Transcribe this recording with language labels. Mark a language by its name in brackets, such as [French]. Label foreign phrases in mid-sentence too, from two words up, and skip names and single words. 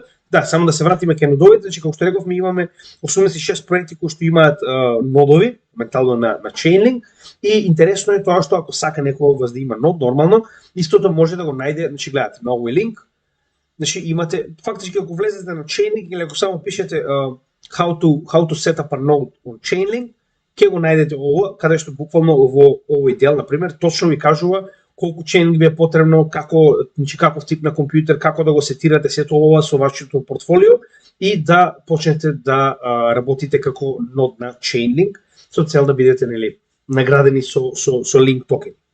[Macedonian] Да, само да се вратиме кај нодовите, значи како што рековме имаме 86 проекти кои што имаат нодови, моментално на Chainlink, и интересно е тоа што ако сака некој од вас да има нод нормално, истото може да го најде, значи гледате на овој линк. Значи имате фактички ако влезете на Chainlink или ако само пишете [English] how to set up a node on Chainlink, [Macedonian] ќе го најдете ова, каде што буквално во овој дел на пример точно ви кажува колку Chainlink ви е потребно, значи каков тип на компјутер, како да го сетирате сето ова со вашето портфолио и да почнете да работите како нод на Chainlink со цел да бидете нели наградени со Link токен.